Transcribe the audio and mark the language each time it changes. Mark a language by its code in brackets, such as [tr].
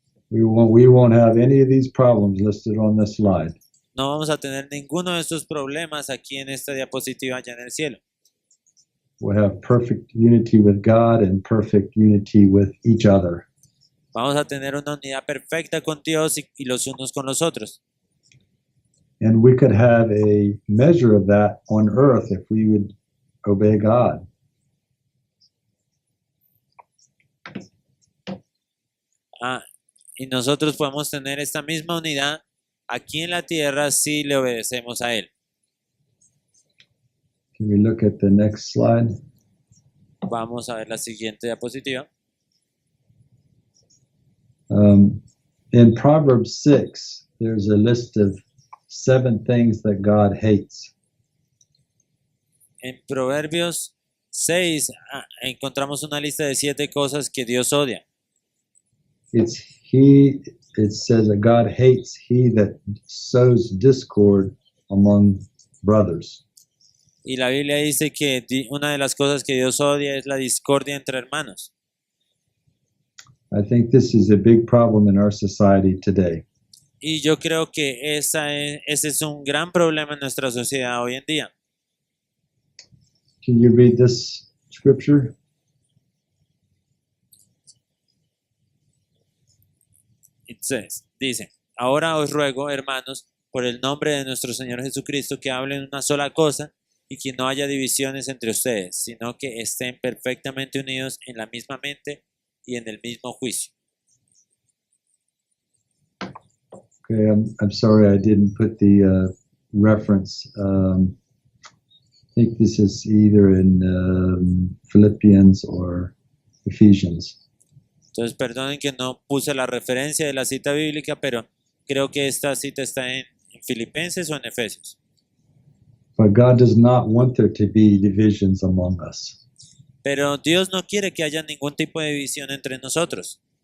[en] We won't have any of these problems listed on this slide. [es] No vamos a tener ninguno de estos problemas aquí en esta diapositiva allá en el cielo. [en] We'll have perfect unity with God and perfect unity with each other. [es] Vamos a tener una unidad perfecta con Dios y los unos con los otros. [en] And we could have a measure of that on earth if we would obey God. [es] Y nosotros podemos tener esta misma unidad aquí en la tierra si le obedecemos a Él. [en] Can we look at the next slide? [es] Vamos a ver la siguiente diapositiva. [en] In Proverbs 6, there's a list of 7 things that God hates. [es] En Proverbios 6 encontramos una lista de 7 cosas que Dios odia. [en] It says that God hates he that sows discord among brothers. [es] Y la Biblia dice que una de las cosas que Dios odia es la discordia entre hermanos. [en] I think this is a big problem in our society today. [es] Y yo creo que ese es un gran problema en nuestra sociedad hoy en día. [en] Can you read this scripture? [es] Dice, ahora os ruego, hermanos, por el nombre de nuestro Señor Jesucristo, que hablen una sola cosa y que no haya divisiones entre ustedes, sino que estén perfectamente unidos en la misma mente y en el mismo juicio. [en] Okay, I'm sorry I didn't put the reference. I think this is either in Philippians or Ephesians. [es] Entonces, perdonen que no puse la referencia de la cita bíblica, pero Creo que esta cita está en Filipenses o en Efesios. [en] But God does not want there to be divisions among us. [es] Pero Dios no quiere que haya ningún tipo de división entre nosotros.